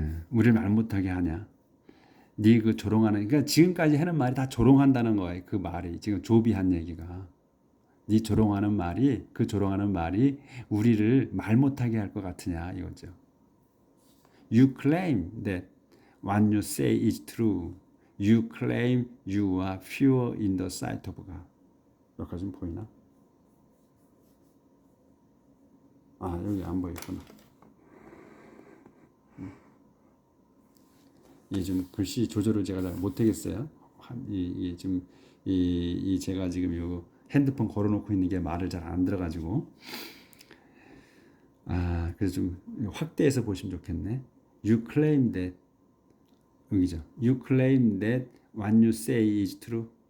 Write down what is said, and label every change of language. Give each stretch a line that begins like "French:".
Korean: 우리를 말 못하게 하냐. 네 그 조롱하는 그러니까 지금까지 하는 말이 다 조롱한다는 거예요. 그 말이 지금 조비 한 얘기가 네 조롱하는 말이 그 조롱하는 말이 우리를 말 못하게 할 것 같으냐 이거죠.
English: You claim that what you say is true. You claim you are pure in the sight of God.
Korean: 여기까지 보이나? 여기 안 보이구나. 이 좀 글씨 조절을 제가 잘 못하겠어요. 지금 제가 지금 요 핸드폰 걸어놓고 있는 게 말을 잘 안 들어가지고 그래서 좀 확대해서 보시면 좋겠네.
English: You claim that
Korean: 여기죠.
English: You claim that what you say is true.